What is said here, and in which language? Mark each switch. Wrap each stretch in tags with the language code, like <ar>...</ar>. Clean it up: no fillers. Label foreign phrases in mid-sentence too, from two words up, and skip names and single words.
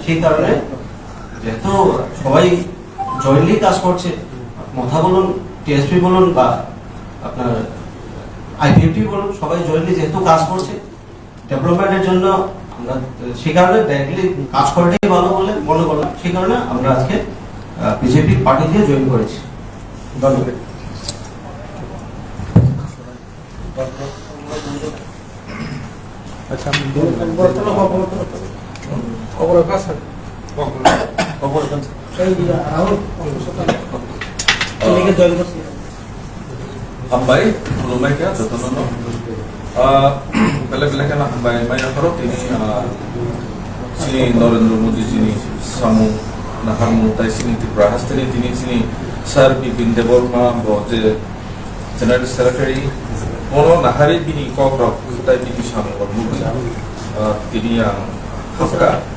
<bn>সেই কারণে যেহেতু সবাই জয়েন্টলি কাজ করছে, মথা বলুন, টিএসপি বলুন বা আপনার আইপিএফটি বলুন, সবাই জয়েন্টলি যেহেতু কাজ করছে ডেভেলপমেন্টের জন্য, আমরা সেই কারণে ডাইরেক্টলি কাজ করাটাই ভালো বলে মনে করলাম। সেই কারণে আমরা আজকে বিজেপি পার্টি দিয়ে জয়েন করেছি। ধন্যবাদ। আচ্ছা,</bn> <trp>Hambai, lumai kaya jotono. Bela-bela kaya hambai mai nakaro tini sini Narendra Modi sini samu naharmu tai sini Tripura hastini sini Sir Bipin Deborma boje</trp> <en>General Secretary</en> <trp>kono nahari bini kokrok tai bini samu mugi tini yang hapka</trp>